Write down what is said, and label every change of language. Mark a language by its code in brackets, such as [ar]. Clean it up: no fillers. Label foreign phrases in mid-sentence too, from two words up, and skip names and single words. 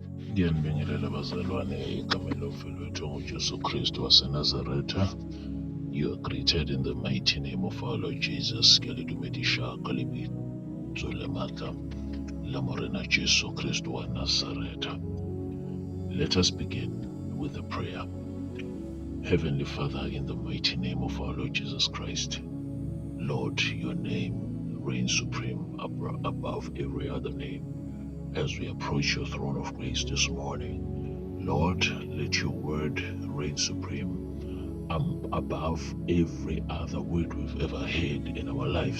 [zu] Ngiyanibingelela bazalwane egameni lomfowethu uJesu Kristu waseNazaretha. [en] You are greeted in the mighty name of our Lord Jesus. [st] Ke le dumedisha ka lebitso le matla la Morena Jesu Kristu wa Nazaretha. [en] Let us begin with a prayer. Heavenly Father, in the mighty name of our Lord Jesus Christ, Lord, your name reigns supreme above every other name. As we approach your throne of grace this morning, Lord, let your word reign supreme above every other word we've ever heard in our lives.